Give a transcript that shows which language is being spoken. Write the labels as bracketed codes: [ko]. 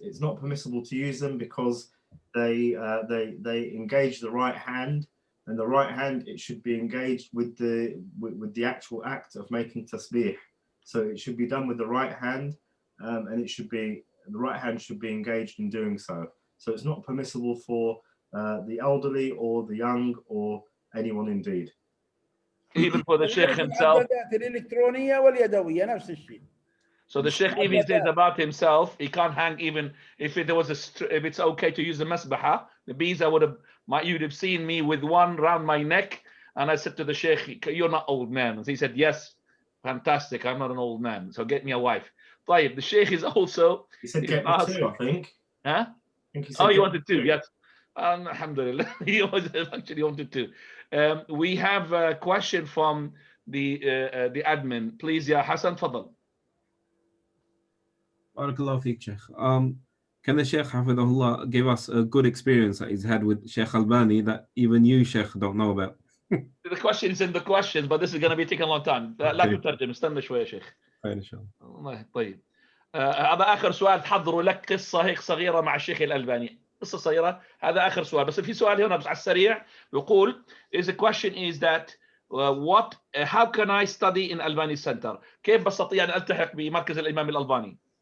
[en] It's not permissible to use them because they engage the right hand, and the right hand, it should be engaged with the actual act of making tasbih. So it should be done with the right hand, and the right hand should be engaged in doing so. So it's not permissible for the elderly or the young or anyone indeed. Even for the Shaykh himself. [ar] الإلكترونية واليدوية نفس الشيء. [en] So the Shaykh, if he says about himself, he can't hang even if it's okay to use the masbaha, the beads. You'd have seen me with one round my neck, and I said to the Shaykh, "You're not old man." And he said, "Yes, fantastic. I'm not an old man. So get me a wife." [ar] طيب, [en] the Shaykh is also. He said, "Get me 2, I think." Huh? He said, he wanted 2. Yes. Alhamdulillah, he actually wanted 2. We have a question from the admin. Please, Ya Hassan, fadal. Barakallahu feek, Sheikh. Can the Sheikh Hafidahullah give us a good experience that he's had with Sheikh Albani that even you, Sheikh, don't know about? The question is in the question, but this is going to be taking a long time. [ar] لا تترجم, استنى شوية يا شيخ. خير إن شاء الله. طيب. هذا آخر سؤال. تحضروا لك قصة هيك صغيرة مع الشيخ الألباني. قصة صغيرة. هذا آخر سؤال. بس في سؤال هنا بس على السريع يقول [en] the question is that how can I study in Albani Center؟ [ar] كيف بستطيع أن ألتحق بمركز الإمام الألباني؟